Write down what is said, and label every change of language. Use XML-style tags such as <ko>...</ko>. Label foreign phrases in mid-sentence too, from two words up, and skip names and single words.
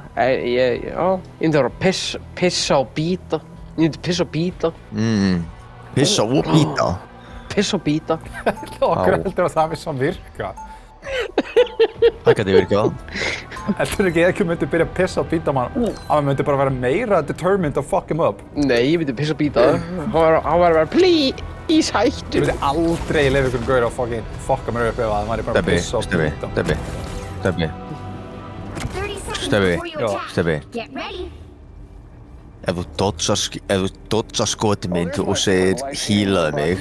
<is>Ég myndi þarf að pissa og bíta. Ég myndi pissa og bíta. Pissa og bíta. Pissa og bíta. Okkur heldur að það vissi að virka. Það gæti virkað. Heldur ekki ekki myndi byrja að pissa og bíta mann að maður myndi bara vera meira</is> <en>determined to fuck him up?</en> <is>Nei, ég myndi pissa og bíta. Hann var að vera please hættu. Ég myndi aldrei leyfa ykkur gaur að fucka mér upp ef að maður er bara að pissa og bíta. Steppi. Ef þú dodgar skotið mitt og segir hílaðu mig.</is>